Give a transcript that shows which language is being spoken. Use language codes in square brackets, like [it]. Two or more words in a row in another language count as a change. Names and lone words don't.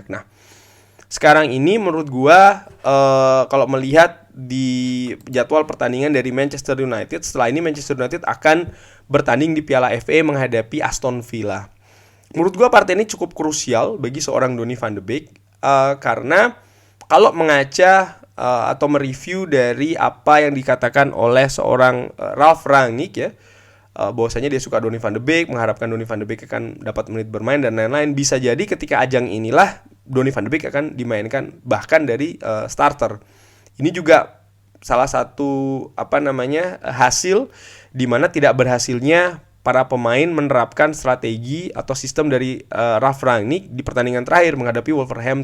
[id] Nah, sekarang ini menurut gua kalau melihat di jadwal pertandingan dari Manchester United, setelah ini Manchester United akan bertanding di Piala FA menghadapi Aston Villa. Menurut gua partai ini cukup krusial bagi seorang Donny van de Beek karena kalau mengaca atau mereview dari apa yang dikatakan oleh seorang Ralf Rangnick ya, bahwasanya dia suka Donny van de Beek, mengharapkan Donny van de Beek akan dapat menit bermain dan lain-lain. Bisa jadi ketika ajang inilah Donny van de Beek akan dimainkan bahkan dari starter. Ini juga salah satu hasil di mana tidak berhasilnya para pemain menerapkan strategi atau sistem dari Ralf Rangnick di pertandingan terakhir menghadapi Wolverhampton.